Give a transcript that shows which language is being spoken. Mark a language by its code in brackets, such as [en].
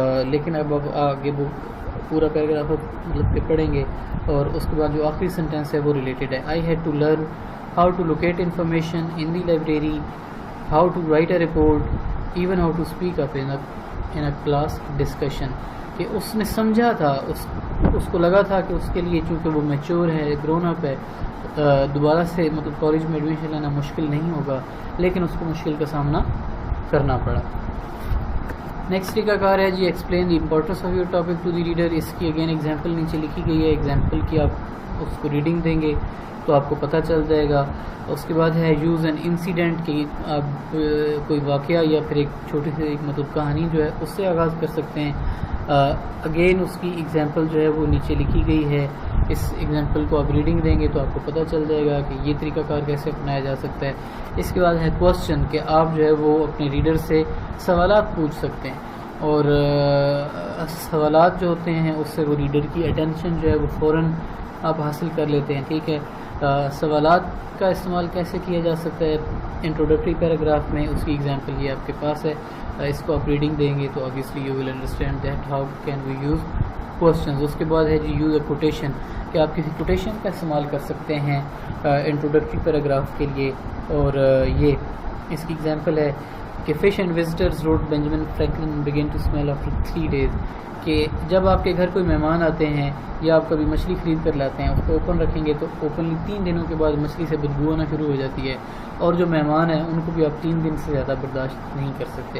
[ur] لیکن اب آگے وہ پورا پیراگراف مطلب کہ پڑھیں گے اور اس کے بعد جو آخری سینٹینس ہے وہ ریلیٹڈ ہے. [en] I had to learn how to locate information in the library, how to write a report, even how to speak up in a class discussion. [ur] کہ اس نے سمجھا تھا, اس کو لگا تھا کہ اس کے لیے چونکہ وہ میچور ہے, گرون اپ ہے, دوبارہ سے مطلب کالج میں ایڈمیشن لینا مشکل نہیں ہوگا, لیکن اس کو مشکل کا سامنا کرنا پڑا. نیکسٹ طریقہ کار ہے جی [en] Explain the importance of your topic to the reader. [ur] اس کی اگین ایگزامپل نیچے لکھی گئی ہے. ایگزامپل کی آپ اس کو ریڈنگ دیں گے تو آپ کو پتہ چل جائے گا. اس کے بعد ہے [en] use an incident [ur] کہ آپ کوئی واقعہ یا پھر ایک چھوٹی سی ایک مطلب کہانی جو ہے اس سے آغاز کر سکتے ہیں. اگین اس کی ایگزامپل جو ہے وہ نیچے لکھی گئی ہے. اس ایگزامپل کو آپ ریڈنگ دیں گے تو آپ کو پتہ چل جائے گا کہ یہ طریقہ کار کیسے اپنایا جا سکتا ہے. اس کے بعد ہے کوسچن کہ آپ جو ہے وہ اپنے ریڈر سے سوالات پوچھ سکتے ہیں اور سوالات جو ہوتے ہیں اس سے وہ ریڈر کی اٹینشن جو ہے وہ فوراً آپ حاصل کر لیتے ہیں. ٹھیک ہے. سوالات کا استعمال کیسے کیا جا سکتا ہے انٹروڈکٹری پیراگراف میں, اس کی ایگزامپل یہ آپ کے پاس ہے. اس کو آپ ریڈنگ دیں گے تو [en] obviously you will understand that how can we use questions. [ur] اس کے بعد ہے جی [en] use a quotation [ur] کہ آپ کسی کوٹیشن کا استعمال کر سکتے ہیں انٹروڈکٹری پیراگراف کے لیے. اور یہ اس کی ایگزامپل ہے کہ [en] Fish and visitors wrote Benjamin Franklin begin to smell after 3 days. [ur] کہ جب آپ کے گھر کوئی مہمان آتے ہیں یا آپ کبھی مچھلی خرید کر لاتے ہیں, اس کو اوپن رکھیں گے تو اوپنلی 3 دنوں کے بعد مچھلی سے بدبو آنا شروع ہو جاتی ہے, اور جو مہمان ہیں ان کو بھی آپ 3 دن سے زیادہ برداشت نہیں کر سکتے.